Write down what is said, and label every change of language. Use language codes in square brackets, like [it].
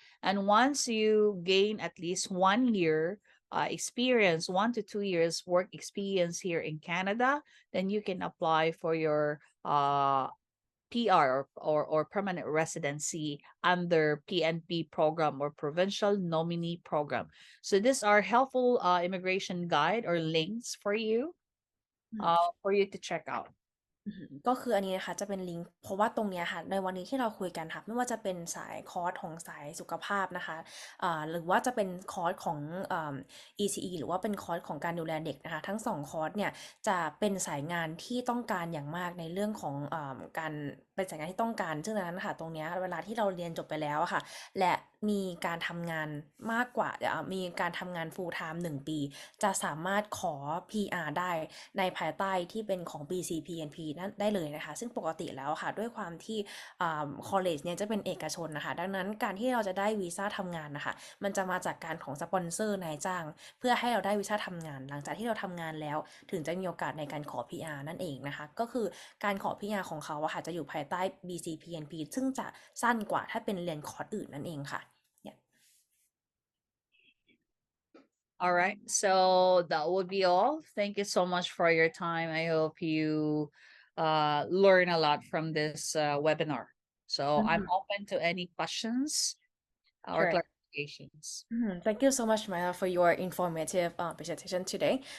[en] And once you gain at least 1 year experience, 1 to 2 years work experience here in Canada, then you can apply for your PR or permanent residency under PNP program or provincial nominee program. So these are helpful immigration guide or links for you to check out. [th] ก็คืออันนี้นะคะจะเป็นลิงก์เพราะว่าตรงเนี้ยค่ะในวันนี้ที่เราคุยกันค่ะไม่ว่าจะเป็นสายคอร์สของสายสุขภาพนะคะหรือว่าจะเป็นคอร์สของ ECE หรือว่าเป็นคอร์สของการดูแลเด็กนะคะทั้ง2คอร์สเนี่ยจะเป็นสายงานที่ต้องการอย่างมากในเรื่องของการเป็นสายงานที่ต้องการซึ่งดังนั้นค่ะตรงเนี้ยเวลาที่เราเรียนจบไปแล้วอะค่ะและมีการทำงานมากกว่ามีการทำงาน full time 1 ปีจะสามารถขอ PR ได้ในภายใต้ที่เป็นของ BCPNP นั่นได้เลยนะคะซึ่งปกติแล้วค่ะด้วยความที่ college เนี่ยจะเป็นเอกชนนะคะดังนั้นการที่เราจะได้วีซ่าทำงานนะคะมันจะมาจากการของสปอนเซอร์นายจ้างเพื่อให้เราได้วีซ่าทำงานหลังจากที่เราทำงานแล้วถึงจะมีโอกาสในการขอ PR นั่นเองนะคะก็คือการขอ PR ของเขาอะค่ะจะอยู่ภายใต้ BCPNP ซึ่งจะสั้นกว่าถ้าเป็นเรียนคอร์สอื่นนั่นเองค่ะ [en] All right. So that would be all. Thank you so much for your time. I hope you learn a lot from this webinar. So I'm Mhm. open to any questions or Sure. clarifications. Thank you so much, Maya, for your informative presentation today.